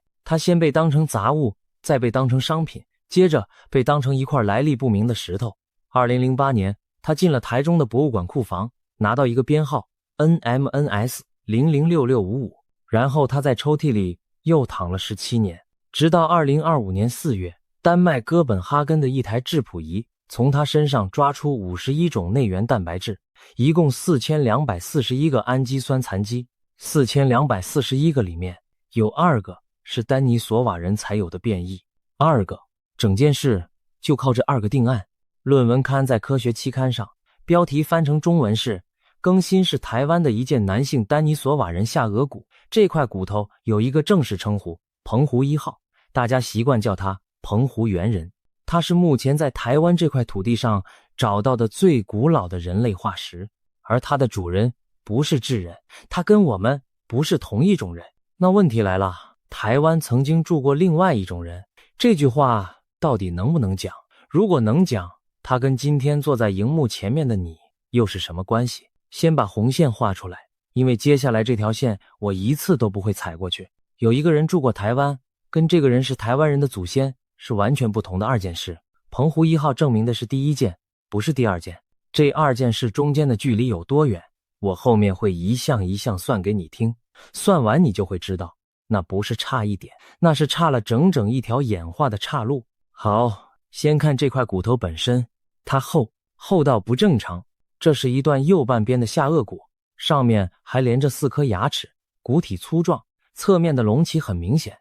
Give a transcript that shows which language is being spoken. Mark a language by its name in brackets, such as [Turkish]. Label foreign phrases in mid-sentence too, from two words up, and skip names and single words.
[Chinese] 它先被當成雜物，再被當成商品，接着被當成一塊來歷不明的石頭。2008年，它進了台中的博物館庫房，拿到一個編號 NMNS006655，然後它在抽屜裡又躺了17年，直到2025年4月，丹麥哥本哈根的一台质譜儀從它身上抓出51 種內源蛋白質，一共4241個氨基酸殘基，4241個裡面有2個是丹尼索瓦人才有的变異，2個，整件事就靠這2個定案。論文刊在科學期刊上，標題翻成中文是更新是台灣的一件男性丹尼索瓦人下顎骨，這塊骨頭有一個正式稱呼，澎湖1號，大家習慣叫它澎湖猿人。它是目前在台灣這塊土地上找到的最古老的人類化石，而它的主人不是智人，它跟我們不是同一種人。那問題來了，台灣曾經住過另外一種人，這句話到底能不能講？如果能講，它跟今天坐在熒幕前面的你又是什麼關係？先把紅線畫出來，因為接下來這條線我一次都不會踩過去。有一個人住過台灣，跟這個人是台灣人的祖先是完全不同的2件事。澎湖1號證明的是第1件，不是第2件。這2件事中間的距離有多遠，我後面會一項一項算給你聽，算完你就會知道，那不是差一點，那是差了整整一條演化的岔路。好，先看這塊骨頭本身，它厚到不正常。這是一段右半邊的下顎骨，上面還連着4顆牙齒，骨體粗壯，側面的隆起很明顯。